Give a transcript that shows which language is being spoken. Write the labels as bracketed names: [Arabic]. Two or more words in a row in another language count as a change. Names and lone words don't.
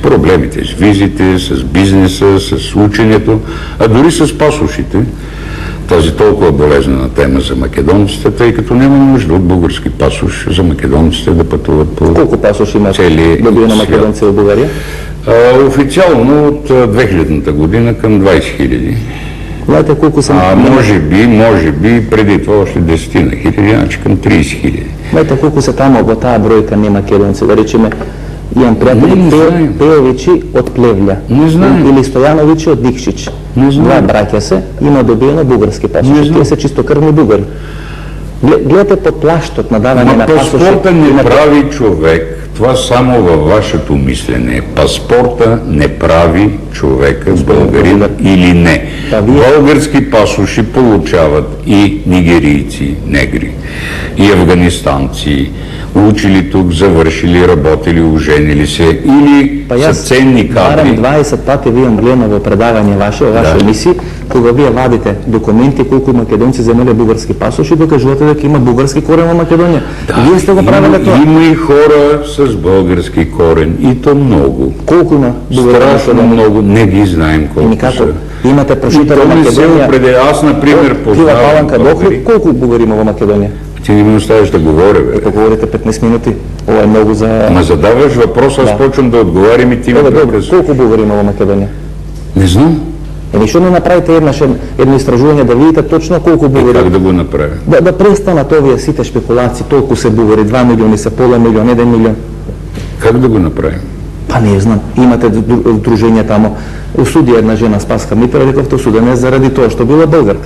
[Bulgarian] Проблемите с визите, с бизнеса, с ученето, а дори с пасошите, тази толкова болезнена тема за македонците, тъй като няма нужда от български пасош за македонците да пътуват по колко пасоши има добили на македонци в България? Официално от 2000-та година към 20 000. Знаете колко са? Може би преди това още 10 хиляди, значи към 30 000. Знаете колко са там [Macedonian] во таа бројка не македонци? Да речеме, имам приятели Пеевичи од Плевља. [Bulgarian] Не знаем. [Macedonian] Или Стојановичи од Дикшич. Два браќа се, има добиено бугарски пасоши. Тие се чистокрвни бугари. Гледате под плаштот на даване на пасоши. [Bulgarian] Паспорта не прави човек. Това само във вашето мислене. Паспорта не прави човека българин или не. Български пасоши получават и нигерийци, негри, и афганистанци, учили тук, завършили, работили, оженили се или са ценни кадри. [Macedonian] 20 пати ви имам гледано во предавање ваше емисии, кога вие вадите документи колку македонци земеле бугарски пасоши, докажувате дека има бугарски корен во Македонија. Вие сте го правили тоа. [Bulgarian] Има и хора с български корен, и то много. [Macedonian] Колку има бугари? [Bulgarian] Страшно много, не ги знаем колко са. [Macedonian] Имате прошител во Македонија. [Bulgarian] Аз, например, познавам българи. [Macedonian] Колку бугари има во Македонија? [Bulgarian] Ти не ми оставиш да говоря, бе. [Macedonian] Ако говорите 15 минути, ова е много за... [Bulgarian] Ма задаваш въпрос, аз почвам да отговарям и ти ми прекъсваш. [Macedonian] Колко бугари има во Македонија? [Bulgarian] Не знам. [Macedonian] Што не направите едно истражување да видите точно колку бугари... [Bulgarian] Как да го направя? [Macedonian] Да престанат овие сите шпекулации, толку се бугари, 2 милиони се, пола милион, 1 милион. [Bulgarian] Как да го направим? [Macedonian] Па не знам, имате дружење тамо. Осуди една жена Спаска Митра, рековте осудена заради тоа што била българка.